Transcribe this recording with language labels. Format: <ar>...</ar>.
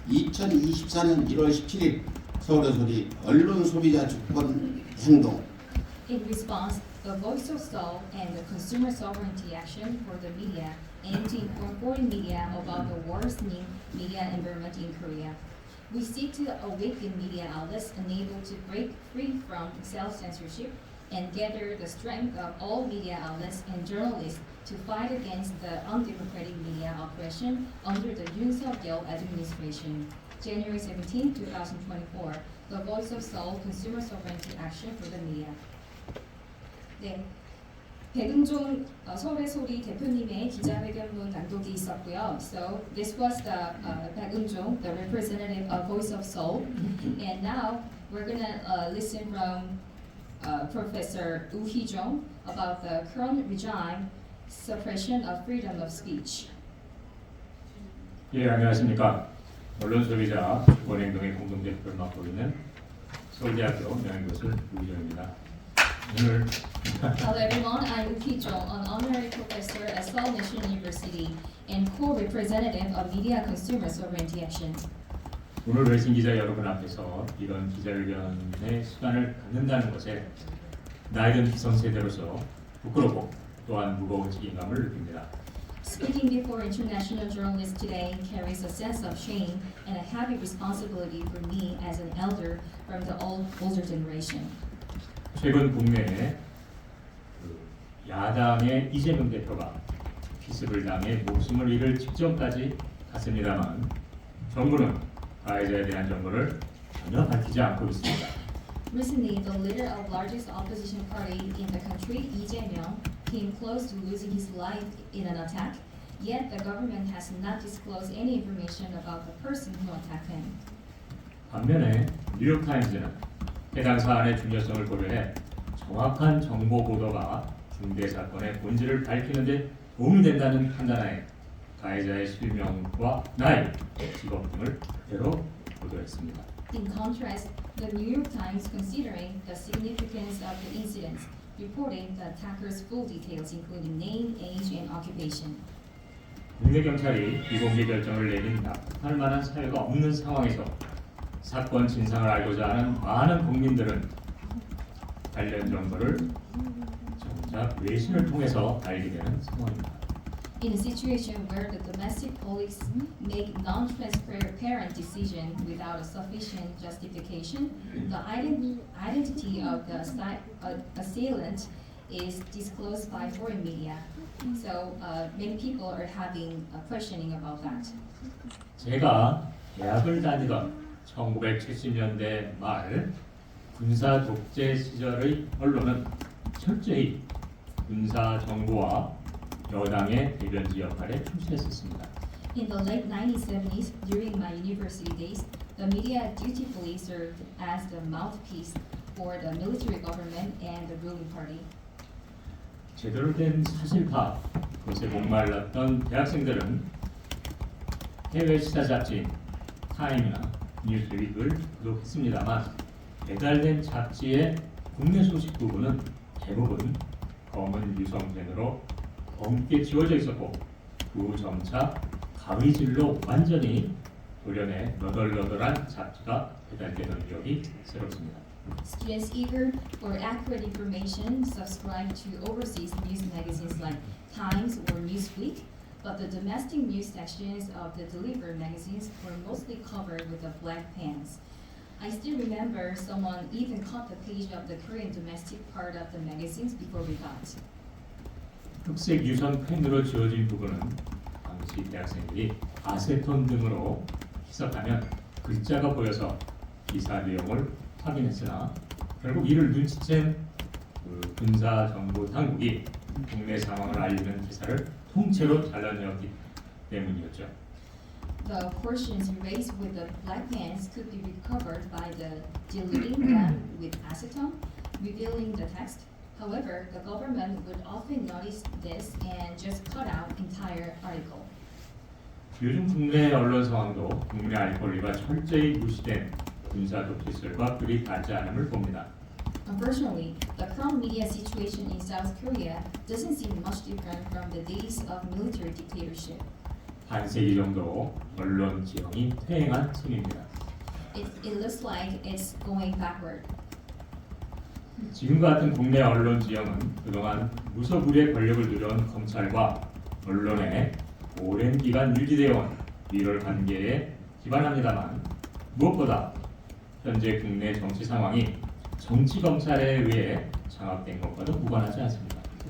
<ko>2024년 1월 17일 서울의 소리 언론 소비자 주권 행동.</ko> <en>In response, the Voice of Seoul and the Consumer Sovereignty Action for the Media aim to inform foreign media about the worsening media environment in Korea. We seek to awaken media outlets unable to break free from self-censorship and gather the strength of all media outlets and journalists to fight against the undemocratic media oppression under the Yoon Suk-yeol administration. January 17, 2024, the Voice of Seoul Consumer Sovereignty Action for the Media.</en> <ko>네, 백은종 서울의 소리 대표님의 기자회견문 낭독이 있었고요.</ko> <en>So this was the 백은종, the representative of Voice of Seoul, and now we're gonna listen from Professor Woo Hee-jung about the current regime suppression of freedom of speech.</en> <ko>예, 안녕하십니까. 언론 소비자 주권행동의 공동대표를 맡고 있는 서울대학교 명예교수 우희정입니다. 오늘</ko> <en>Hello everyone, I'm Woo Hee-jung, an honorary professor at Seoul National University and co-representative of Media Consumer Sovereignty Action.</en> <ko>오늘 외신 기자 여러분 앞에서 이런 기자회견의 시간을 갖는다는 것에 나이든 기성세대로서 부끄럽고 또한 무거운 책임감을 느낍니다.</ko> <en>Speaking before international journalists today carries a sense of shame and a heavy responsibility for me as an elder from the older generation.</en> <ko>최근 국내에 야당의 이재명 대표가 기습을 당해 목숨을 잃을 직전까지 갔습니다만 정부는 가해자에 대한 정보를 전혀 밝히지 않고 있습니다.</ko> <en>Recently, the leader of largest opposition party in the country, Lee Jae-myung, came close to losing his life in an attack. Yet the government has not disclosed any information about the person who attacked him.</en> <ko>반면에 뉴욕타임즈는 해당 사안의 중요성을 고려해 정확한 정보 보도가 중대 사건의 본질을 밝히는 데 도움이 된다는 판단하에 가해자의 실명과 나이, 직업 등을 그대로 보도했습니다.</ko> <en>In contrast, the New York Times, considering the significance of the incidents, reported the attacker's full details, including name, age, and occupation.</en> <ko>국내 경찰이 비공개 결정을 내린 납득할 만한 사유가 없는 상황에서 사건 진상을 알고자 하는 많은 국민들은 관련 정보를 정작 외신을 통해서 알게 되는 상황입니다.</ko> <en>In a situation where the domestic police make non-transparent decision without a sufficient justification, the identity of the assailant is disclosed by foreign media. So many people are having a questioning about that.</en> <ko>제가 대학을 다니던 1970년대 말 군사 독재 시절의 언론은 철저히 군사 정부와 여당의 대변지 역할에 충실했었습니다.</ko> <en>In the late 1970s, during my university days, the media dutifully served as the mouthpiece for the military government and the ruling party.</en> <ko>제대로 된 사실파 그것에 목말랐던 대학생들은 해외 시사 잡지인 타임이나 뉴스윅을 구독했습니다만 배달된 잡지의 국내 소식 부분은 대부분 검은 유성펜으로 검게 지워져 있었고 그 점차 가위질로 완전히 도련에 너덜너덜한 잡지가 배달되던 기억이 새롭습니다.</ko> <en>Students eager for accurate information subscribe to overseas news magazines like Times or Newsweek, but the domestic news sections of the delivered magazines were mostly covered with the black pens. I still remember someone even cut the page of the Korean domestic part of the magazines before we got.</en> <ko>흑색 유선 펜으로 지워진 부분은 당시 대학생들이 아세톤 등으로 희석하면 글자가 보여서 기사 내용을 확인했으나 결국 이를 눈치챈 군사 정부 당국이 국내 상황을 알리는 기사를 통째로 잘라내었기 때문이었죠.</ko> <en>The portions erased with the black pens could be recovered by the diluting them with acetone, revealing the text. However, the government would often notice this and just cut out entire article.</en> <ko>요즘 국내 언론 상황도 국민의 알 권리가 철저히 무시된 군사 독재 시절과 그리 다르지 않음을 봅니다.</ko> <en>Unfortunately, the current media situation in South Korea doesn't seem much different from the days of military dictatorship.</en> <ko>반세기 정도 언론 지형이 퇴행한 셈입니다.</ko> <en>It looks like it's going backward.</en> <ko>지금과 같은 국내 언론 지형은 그동안 무소불위의 권력을 누려온 검찰과 언론에 오랜 기간 유지되어 온 밀월 관계에 기반합니다만 무엇보다 현재 국내 정치 상황이 정치 검찰에 의해 장악된 것과도 무관하지 않습니다.</ko>